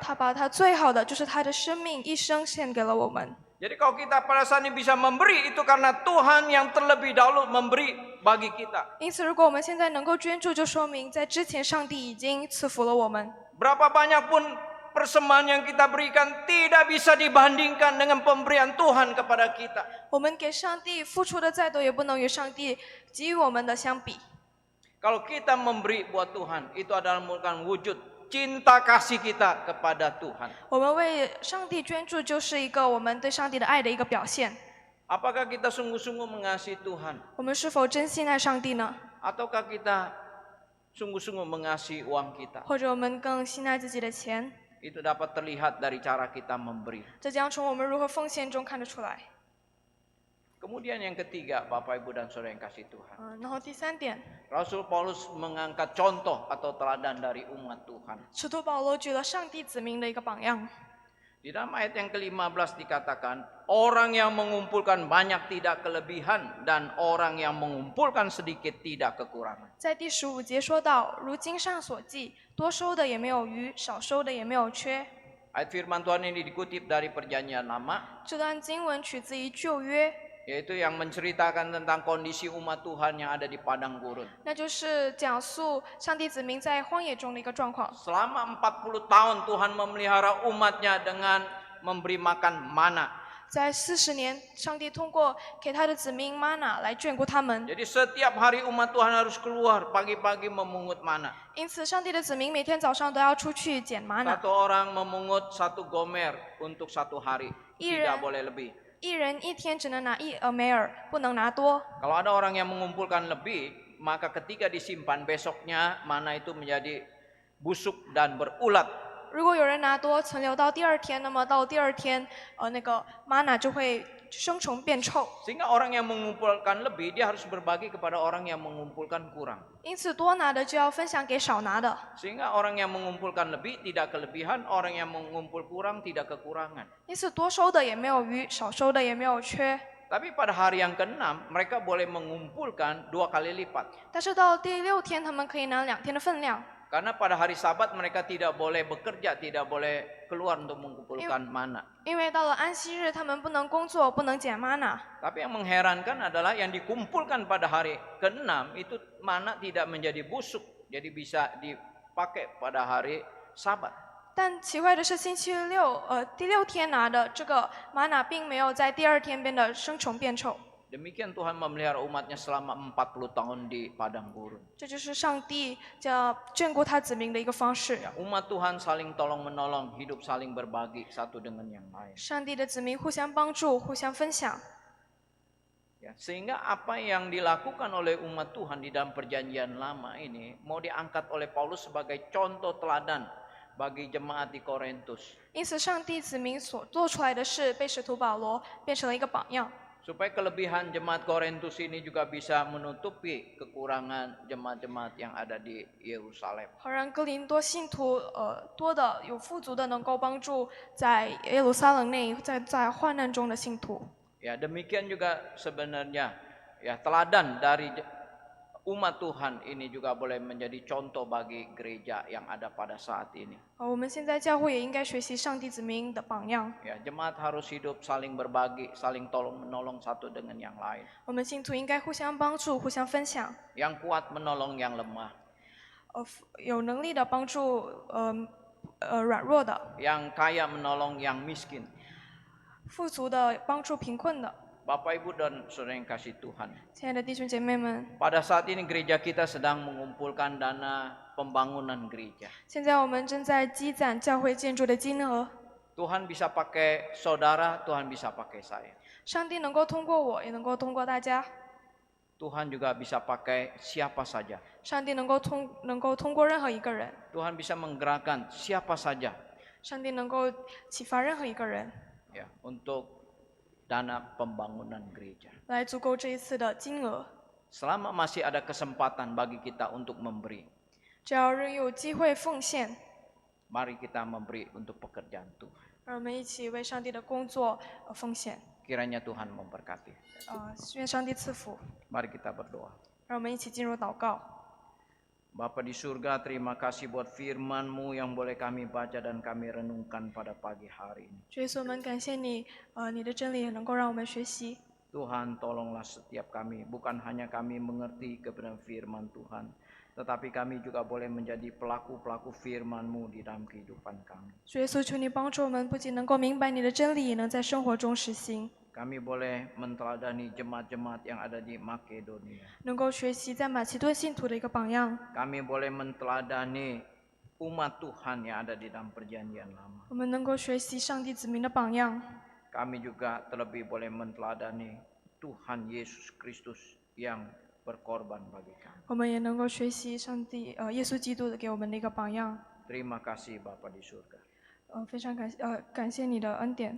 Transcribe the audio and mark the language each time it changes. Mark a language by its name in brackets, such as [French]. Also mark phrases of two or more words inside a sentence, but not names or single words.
[Chinese] 他把他最好的，就是他的生命一生献给了我们。 [Indonesian] Jadi kalau kita pada saat ini bisa memberi, itu karena Tuhan yang terlebih dahulu memberi bagi kita. [Chinese] 因此，如果我们现在能够捐助，就说明在之前上帝已经赐福了我们。 [Indonesian] Berapa banyak pun persembahan yang kita berikan tidak bisa dibandingkan dengan pemberian Tuhan kepada kita. [Chinese] 我们给上帝付出的再多，也不能与上帝给予我们的相比。 [Indonesian] Kalau kita memberi buat Tuhan, itu adalah merupakan wujud cinta kasih kita kepada Tuhan. [Chinese] 我们为上帝捐助，就是一个我们对上帝的爱的一个表现。 [Indonesian] Apakah kita sungguh-sungguh mengasihi Tuhan? [Chinese] 我们是否真心爱上帝呢？ [Indonesian] Ataukah kita sungguh-sungguh mengasihi uang kita? [Chinese] 或者我们更心爱自己的钱？ [Indonesian] Itu dapat terlihat dari cara kita memberi. [Chinese] 这将从我们如何奉献中看得出来。 [Indonesian] Kemudian yang ketiga, Bapak Ibu dan Saudara yang kasih Tuhan. [Chinese] 然后第三点， [Indonesian] Rasul Paulus mengangkat contoh atau teladan dari umat Tuhan. [Chinese] 使徒保罗举了上帝子民的一个榜样。 [Indonesian] Di dalam ayat yang ke-15 dikatakan, orang yang mengumpulkan banyak tidak kelebihan dan orang yang mengumpulkan sedikit tidak kekurangan. [Chinese] 在第15节说到，如经上所记，多收的也没有余，少收的也没有缺。 [Indonesian] Ayat firman Tuhan ini dikutip dari Perjanjian Lama, [Chinese] 这段经文取自于旧约， [Indonesian] yaitu yang menceritakan tentang kondisi umat Tuhan yang ada di padang gurun. [Chinese] 那就是讲述上帝子民在荒野中的一个状况。 [Indonesian] Selama 40 tahun Tuhan memelihara umatnya dengan memberi makan mana. [Chinese] 在40年，上帝通过给他的子民玛拿来眷顾他们， [Indonesian] Jadi setiap hari umat Tuhan harus keluar pagi-pagi memungut mana. [Chinese] 因此上帝的子民每天早上都要出去捡玛拿， [Indonesian] Satu orang memungut 1 gomer untuk 1 hari, Iya. tidak boleh lebih. [Chinese] 一人一天只能拿1俄梅尔，不能拿多。 [Indonesian] Kalau ada orang yang mengumpulkan lebih, maka ketika disimpan besoknya mana itu menjadi busuk dan berulat. [Chinese] 如果有人拿多，存留到第2天，那么到第2天，那个玛拿就会生虫变臭。 [Indonesian] Sehingga orang yang mengumpulkan lebih, dia harus berbagi kepada orang yang mengumpulkan kurang. [Chinese] 因此，多拿的就要分享给少拿的。 [Indonesian] Sehingga orang yang mengumpulkan lebih tidak kelebihan, orang yang mengumpul kurang tidak kekurangan. [Chinese] 因此，多收的也没有余，少收的也没有缺。 [Indonesian] Tapi pada hari yang ke-6, mereka boleh mengumpulkan 2 kali lipat. [Chinese] 但是到第6天，他们可以拿2天的分量， [Indonesian] Karena pada hari Sabat mereka tidak boleh bekerja, tidak boleh keluar untuk mengumpulkan mana. [Chinese] 因为到了安息日，他们不能工作，不能捡玛拿。 [Indonesian] Tapi yang mengherankan adalah yang dikumpulkan pada hari ke-6 itu mana tidak menjadi busuk. Jadi bisa dipakai pada hari Sabat. [Chinese] 但奇怪的是，第6天拿的这个玛拿，并没有在第2天变得生虫变臭。 [Indonesian] Demikian Tuhan memelihara umatnya selama 40 tahun di padang gurun. [Chinese] 这就是上帝眷顾他子民的一个方式。 [Indonesian] Ya, umat Tuhan saling tolong menolong, hidup saling berbagi satu dengan yang lain. [Chinese] 上帝的子民互相帮助，互相分享。 [Indonesian] Ya, sehingga apa yang dilakukan oleh umat Tuhan di dalam perjanjian lama ini mau diangkat oleh Paulus sebagai contoh teladan bagi jemaat di Korintus. [Chinese] 因此，上帝子民所做出来的事，被使徒保罗变成了一个榜样。 [Indonesian] Supaya kelebihan jemaat Korintus ini juga bisa menutupi kekurangan jemaat-jemaat yang ada di Yerusalem. [Chinese] 好让哥林多信徒多的有富足的能够帮助在耶路撒冷内在患难中的信徒。 [Indonesian] Ya, demikian juga sebenarnya ya teladan dari umat Tuhan ini juga boleh menjadi contoh bagi gereja yang ada pada saat ini. [Chinese] 我们现在教会也应该学习上帝子民的榜样。 [Indonesian] Ya, jemaat harus hidup saling berbagi, saling tolong menolong satu dengan yang lain. [Chinese] 我们信徒应该互相帮助，互相分享。 [Indonesian] Yang kuat menolong yang lemah, [Chinese] 有能力的帮助软弱的， [Indonesian] yang kaya menolong yang miskin. [Chinese] 富足的帮助贫困的。 [Indonesian] Bapak Ibu dan Saudara yang kasih Tuhan. [Chinese] 亲爱的弟兄姐妹们， [Indonesian] Pada saat ini gereja kita sedang mengumpulkan dana pembangunan gereja. [Chinese] 现在我们正在积攒教会建筑的金额。 [Indonesian] Tuhan bisa pakai saudara, Tuhan bisa pakai saya. [Chinese] 上帝能够通过我，也能够通过大家。 [Indonesian] Tuhan juga bisa pakai siapa saja. [Chinese] 上帝能够通过任何一个人， [Indonesian] Tuhan bisa menggerakkan siapa saja [Chinese] 上帝能够启发任何一个人， [Indonesian] ya untuk dana pembangunan gereja. [Chinese] 来足够这一次的金额。 [Indonesian] Selama masih ada kesempatan bagi kita untuk memberi, [Chinese] 只要仍有机会奉献， [Indonesian] mari kita memberi untuk pekerjaan Tuhan. [Chinese] 让我们一起为上帝的工作奉献。 [Indonesian] Kiranya Tuhan memberkati. [Chinese] 愿上帝赐福。 [Indonesian] Mari kita berdoa. [Chinese] 让我们一起进入祷告。 [Indonesian] Bapa di surga, terima kasih buat firman-Mu yang boleh kami baca dan kami renungkan pada pagi hari ini. [Chinese] 主耶稣，我们感谢你，你的真理也能够让我们学习。 [Indonesian] Tuhan, tolonglah setiap kami, bukan hanya kami mengerti kebenaran firman Tuhan, tetapi kami juga boleh menjadi pelaku-pelaku firman-Mu di dalam kehidupan kami. [Chinese] 主耶稣，求你帮助我们，不仅能够明白你的真理，也能在生活中实行， [Indonesian] Kami boleh menteladani jemaat-jemaat yang ada di Makedonia. [Chinese] 能够学习在马其顿信徒的一个榜样。 [Indonesian] Kami boleh menteladani umat Tuhan yang ada di dalam perjanjian lama. [Chinese] 我们能够学习上帝子民的榜样， [Indonesian] Kami juga terlebih boleh menteladani Tuhan Yesus Kristus yang berkorban bagi kami. [Chinese] 我们也能够学习上帝耶稣基督的给我们的一个榜样。 [Indonesian] Terima kasih Bapa di surga. [Chinese] 非常感谢你的恩典。